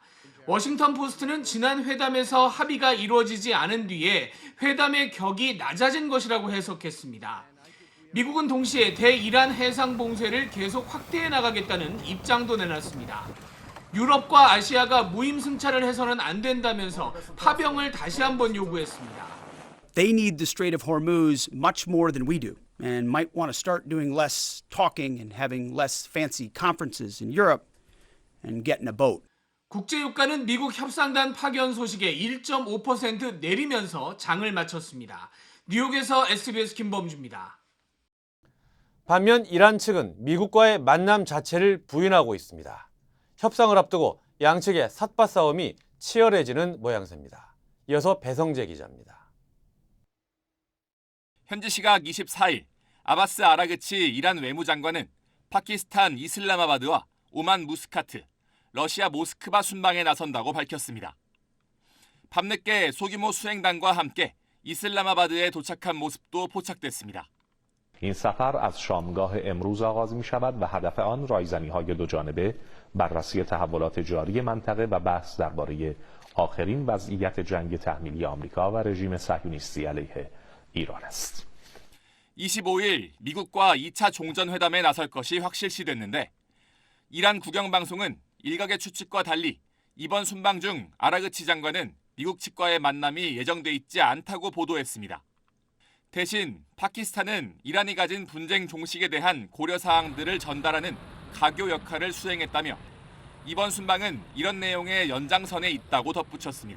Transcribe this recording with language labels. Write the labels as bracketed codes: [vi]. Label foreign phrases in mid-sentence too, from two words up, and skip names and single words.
[ko] 워싱턴 포스트는 지난 회담에서 합의가 이루어지지 않은 뒤에 회담의 격이 낮아진 것이라고 해석했습니다. 미국은 동시에 대이란 해상 봉쇄를 계속 확대해 나가겠다는 입장도 내놨습니다. 유럽과 아시아가 무임승차를 해서는 안 된다면서 파병을 다시 한번 요구했습니다. [en] They need the Strait of Hormuz much more than we do and might want to start doing less talking and having less fancy conferences in Europe and get in a boat. [ko] 국제유가는 미국 협상단 파견 소식에 1.5% 내리면서 장을 마쳤습니다. 뉴욕에서 SBS 김범주입니다. 반면 이란 측은 미국과의 만남 자체를 부인하고 있습니다. 협상을 앞두고 양측의 삿바 싸움이 치열해지는 모양새입니다. 이어서 배성재 기자입니다. 현지 시각 24일 아바스 아라그치 이란 외무장관은 파키스탄 이슬라마바드와 오만 무스카트, 러시아 모스크바 순방에 나선다고 밝혔습니다. 밤늦게 소규모 수행단과 함께 이슬라마바드에 도착한 모습도 포착됐습니다. [fa] این سفر از شامگاه امروز آغاز می شود و هدف آن رایزنی‌های دو جانبه، بررسی تحولات جاری منطقه و بحث درباره آخرین وضعیت جنگ تحمیلی آمریکا و رژیم صهیونیستی علیه ایران است. [ko] 25일 미국과 2차 종전회담에 나설 것이 확실시됐는데 이란 국영방송은 일각의 추측과 달리 이번 순방 중 아라그치 장관은 미국 측과의 만남이 예정돼 있지 않다고 보도했습니다. 대신 파키스탄은 이란이 가진 분쟁 종식에 대한 고려사항들을 전달하는 가교 역할을 수행했다며 이번 순방은 이런 내용의 연장선에 있다고 덧붙였습니다.